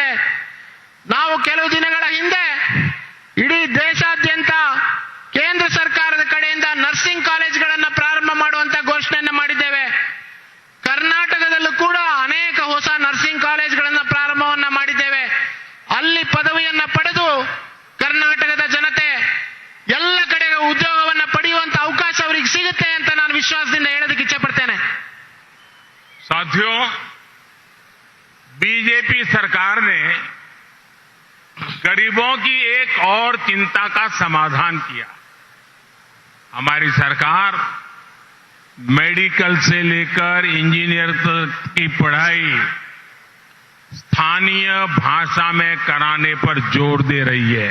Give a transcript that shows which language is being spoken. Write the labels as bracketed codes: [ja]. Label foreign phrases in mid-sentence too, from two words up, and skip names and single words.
[kn] ನಾವು ಕೆಲವು ದಿನಗಳ ಹಿಂದೆ ಇಡೀ ದೇಶಾದ್ಯಂತ ಕೇಂದ್ರ ಸರ್ಕಾರದ ಕಡೆಯಿಂದ ನರ್ಸಿಂಗ್ ಕಾಲೇಜ್ಗಳನ್ನು ಪ್ರಾರಂಭ ಮಾಡುವಂತ ಘೋಷಣೆಯನ್ನು ಮಾಡಿದ್ದೇವೆ. ಕರ್ನಾಟಕದಲ್ಲೂ ಕೂಡ ಅನೇಕ ಹೊಸ ನರ್ಸಿಂಗ್ ಕಾಲೇಜ್ಗಳನ್ನು ಪ್ರಾರಂಭವನ್ನ ಮಾಡಿದ್ದೇವೆ. ಅಲ್ಲಿ ಪದವಿಯನ್ನ ಪಡೆದು ಕರ್ನಾಟಕದ ಜನತೆ ಎಲ್ಲ ಕಡೆಗೆ ಉದ್ಯೋಗವನ್ನ ಪಡೆಯುವಂತ ಅವಕಾಶ ಅವರಿಗೆ ಸಿಗುತ್ತೆ ಅಂತ ನಾನು ವಿಶ್ವಾಸದಿಂದ ಹೇಳೋದಕ್ಕೆ ಇಚ್ಛೆ ಪಡ್ತೇನೆ. [hi] साथियों, बीजेपी सरकार ने गरीबों की एक और चिंता का समाधान किया. हमारी सरकार मेडिकल से लेकर इंजीनियर तक की पढ़ाई स्थानीय भाषा में कराने पर जोर दे रही है.